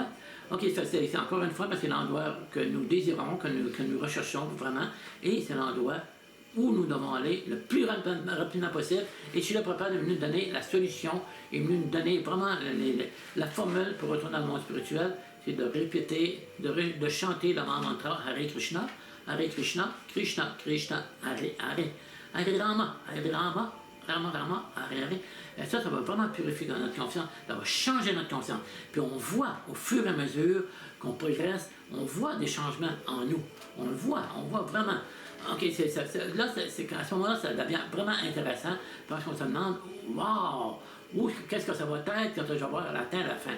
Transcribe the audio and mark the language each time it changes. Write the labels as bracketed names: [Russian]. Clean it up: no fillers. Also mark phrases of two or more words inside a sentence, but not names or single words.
[French] Ok, c'est encore une fois, c'est l'endroit que nous désirons, que nous recherchons vraiment, et c'est l'endroit où nous devons aller le plus rapidement possible. Et je suis là préparé de nous donner la solution et de nous donner vraiment la formule pour retourner dans le monde spirituel. C'est de répéter, de chanter le mantra [Sanskrit] हरे कृष्ण कृष्ण कृष्ण हरे हरे हरे राम राम राम हरे हरे. [French] Et ça va vraiment purifier notre conscience, ça va changer notre conscience. Puis on voit au fur et à mesure qu'on progresse, on voit des changements en nous. On voit vraiment. OK, là, à ce moment-là, ça devient vraiment intéressant parce qu'on se demande, wow, qu'est-ce que ça va être quand je vais avoir atteint la fin.